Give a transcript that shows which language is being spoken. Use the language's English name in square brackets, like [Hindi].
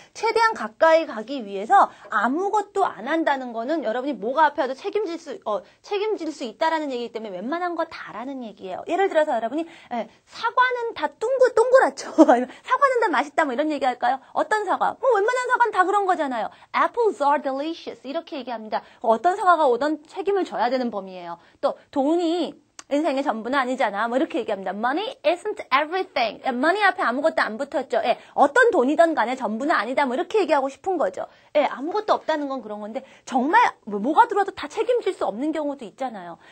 [Korean] 최대한 가까이 가기 위해서 아무것도 안 한다는 거는 여러분이 뭐가 앞에 와도 책임질 수 있다라는 얘기이기 때문에 웬만한 거 다라는 얘기예요. 예를 들어서 여러분이 사과는 다 동그랗죠. 사과는 다 맛있다 뭐 이런 얘기 할까요? 어떤 사과? 뭐 웬만한 사과는 다 그런 거잖아요. [English] Apples are delicious [Korean] 이렇게 얘기합니다. 어떤 사과가 오던 책임을 져야 되는 범위예요. 또 돈이 인생의 전부는 아니잖아. 뭐 이렇게 얘기합니다. [English] Money isn't everything. [Korean] money 앞에 아무것도 안 붙었죠. 예, 어떤 돈이든 간에 전부는 아니다. 뭐 이렇게 얘기하고 싶은 거죠. 예, 아무것도 없다는 건 그런 건데 정말 뭐가 들어도 다 책임질 수 없는 경우도 있잖아요.